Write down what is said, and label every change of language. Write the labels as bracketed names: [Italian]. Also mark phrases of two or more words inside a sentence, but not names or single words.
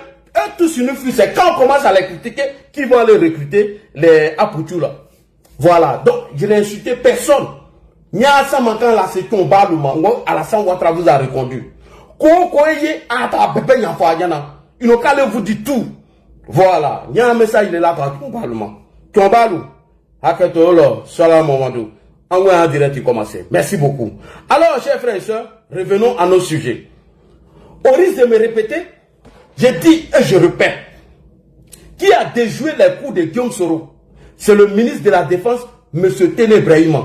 [French] Eux tous, ils nous fuient. C'est quand on commence à les critiquer qu'ils vont aller recruter les Apoutou là. Voilà. Donc, je n'ai insulté personne. Nyasa manquant la sécurité, on parle Alassane Ouattara vous a répondu. Ils n'ont qu'à vous dire tout. Voilà. Il y a un message, il est là partout au Parlement. Tombalou. Haketolo. Salam Mamadou. En direct, commencer. Merci beaucoup. Alors, chers frères et sœurs, revenons à nos sujets. Au risque de me répéter, je dis et je répète. Qui a déjoué les coups de Guillaume Soro? C'est le ministre de la Défense, M. Téné Brahima.